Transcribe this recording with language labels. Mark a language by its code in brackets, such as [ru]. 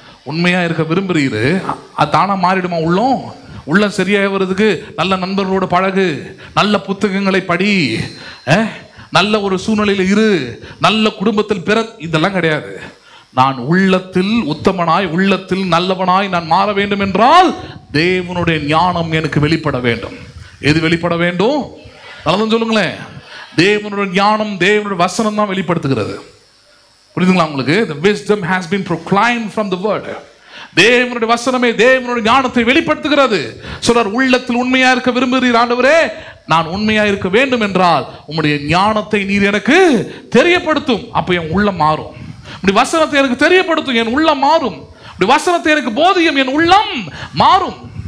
[ta] உண்மையா இருக்க விரும்புறீரு. அது தானா மாறிடுமா? உள்ளம் சரியாக வருதுக்கு நல்ல நண்பர்களோட பழகு, நல்ல புத்தகங்களை படி, நல்ல ஒரு சூழ்நிலையில் இரு, நல்ல குடும்பத்தில் பிற, இதெல்லாம் கிடையாது. நான் உள்ளத்தில் உத்தமனாய், உள்ளத்தில் நல்லவனாய் நான் மாற வேண்டும் என்றால் தேவனுடைய ஞானம் எனக்கு வெளிப்பட வேண்டும். எது வெளிப்பட வேண்டும்? நல்லதுன்னு சொல்லுங்களேன். தேவனுடைய ஞானம், தேவனுடைய வசனம் தான் வெளிப்படுத்துகிறது. புரியுதுங்களா உங்களுக்கு? [en] The wisdom has been proclaimed from the word. [ta] தேவனுடைய வசனமே தேவனுடைய ஞானத்தை வெளிப்படுத்துகிறது. சொல்றார், உள்ளத்தில் உண்மையா இருக்க விரும்புகிறீர் ஆண்டவரே, நான் உண்மையா இருக்க வேண்டும் என்றால் உம்முடைய ஞானத்தை நீர் எனக்கு தெரியப்படுத்தும். அப்ப என் உள்ளம் மாறும். இப்படி வசனத்தை எனக்கு தெரியப்படுத்தும், என் உள்ளம் மாறும். இப்படி வசனத்தை எனக்கு போதியும், என் உள்ளம் மாறும்.